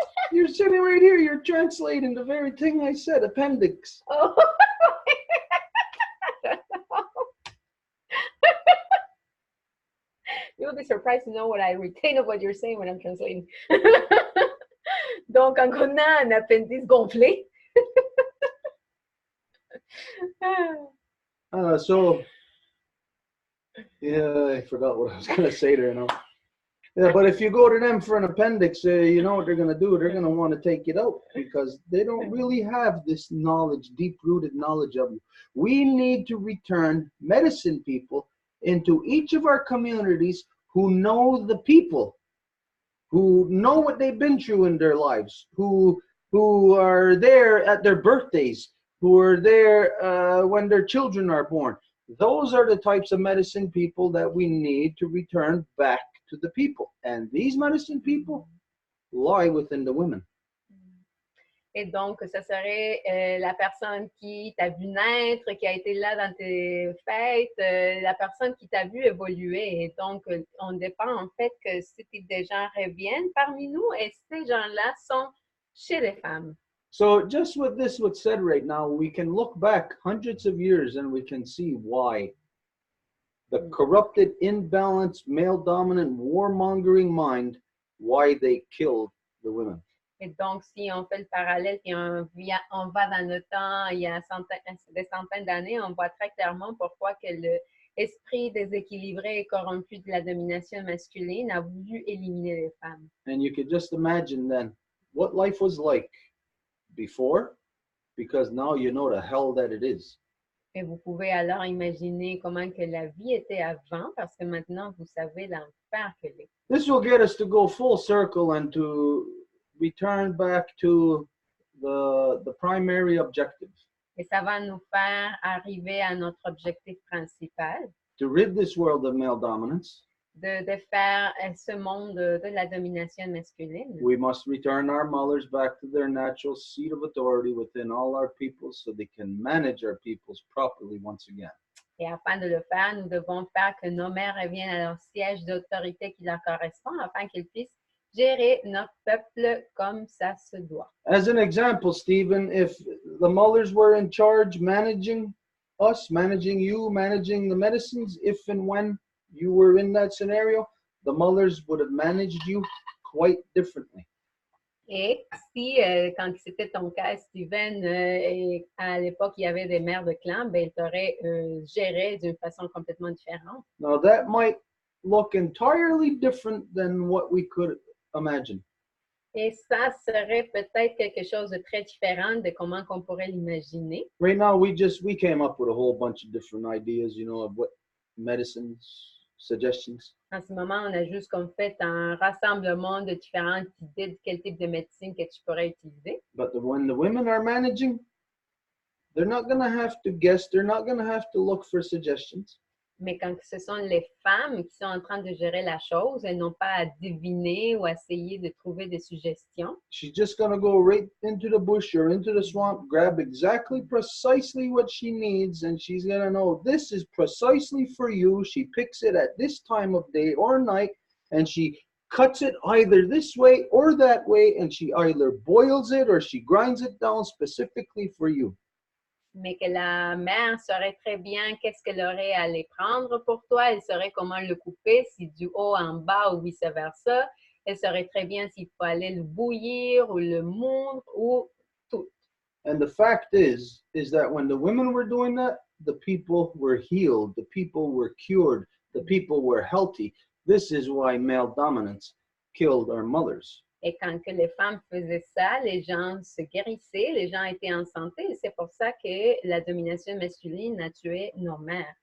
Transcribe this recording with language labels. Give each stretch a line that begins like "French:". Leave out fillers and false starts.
English: You're sitting right here. You're translating the very thing I said, appendix. Oh. You'll be surprised to know what I retain of what you're saying when I'm translating.
French: Donc, en connaissant un appendice gonflé.
English: So, yeah, I forgot what I was going to say there now. Yeah, but if you go to them for an appendix, you know what they're going to do? They're going to want to take it out because they don't really have this knowledge, deep-rooted knowledge of you. We need to return medicine people into each of our communities who know the people, who know what they've been through in their lives, who are there at their birthdays, who are there when their children are born. Those are the types of medicine people that we need to return back to the people. And these medicine people lie within the women.
French: Et donc, ce serait la personne qui t'a vu naître, qui a été là dans tes fêtes, la personne qui t'a vu évoluer. Et donc, on dépend en fait que ces types de gens reviennent parmi nous et ces gens-là sont chez les femmes.
English: So just with this what's said right now, we can look back hundreds of years and we can see why the corrupted, imbalanced, male-dominant, war-mongering mind, why they killed the women.
French: Et donc, si on fait le parallèle et on va dans le temps, il y a des centaines d'années, on voit très clairement pourquoi que l'esprit déséquilibré et corrompu de la domination masculine a voulu éliminer les femmes.
English: And you could just imagine then what life was like before, because now you know the hell that it is.
French: Et vous pouvez alors imaginer comment que la vie était avant, parce que maintenant, vous savez l'enfer que l'est.
English: This will get us to go full circle and to return back to the primary objective.
French: Et ça va nous faire arriver à notre objectif principal,
English: To rid this world of male dominance,
French: de faire ce monde de la domination masculine.
English: we must return our mothers back to their natural seat of authority within all our peoples so they can manage our peoples properly once again.
French: Et afin de le faire, nous devons faire que nos mères reviennent à leur siège d'autorité qui leur correspond, afin qu'ils puissent gérer notre peuple comme ça se doit.
English: As an example, Stephen, if the mothers were in charge managing us, managing you, managing the medicines, if and when you were in that scenario, the mothers would have managed you quite differently.
French: Et si, quand c'était ton cas, Steven, et à l'époque, il y avait des mères de clan, ben, ils t'auraient géré d'une façon complètement différente.
English: Now, that might look entirely different than what we could imagine.
French: Et ça serait peut-être quelque chose de très différent de comment qu'on pourrait l'imaginer.
English: Right now, we came up with a whole bunch of different ideas, you know, of what medicines, suggestions.
French: En ce moment, on a juste comme fait un rassemblement de différentes idées de quel type de médecine que tu pourrais utiliser.
English: But when the women are managing, they're not going to have to guess. They're not going to have to look for suggestions.
French: Mais quand ce sont les femmes qui sont en train de gérer la chose, elles n'ont pas à deviner ou à essayer de trouver des suggestions.
English: She's just going to go right into the bush or into the swamp, grab exactly precisely what she needs, and she's going to know this is precisely for you. She picks it at this time of day or night, and she cuts it either this way or that way, and she either boils it or she grinds it down specifically for you.
French: Mais que la mère saurait très bien qu'est-ce qu'elle aurait à aller prendre pour toi. Elle saurait comment le couper, si du haut en bas ou vice-versa. Elle saurait très bien s'il faut aller le bouillir ou le moudre ou tout.
English: And the fact is that when the women were doing that, the people were healed, the people were cured, the people were healthy. This is why male dominance killed our mothers.
French: Et quand que les femmes faisaient ça, les gens se guérissaient, les gens étaient en santé. Et c'est pour ça que la domination masculine a tué nos mères.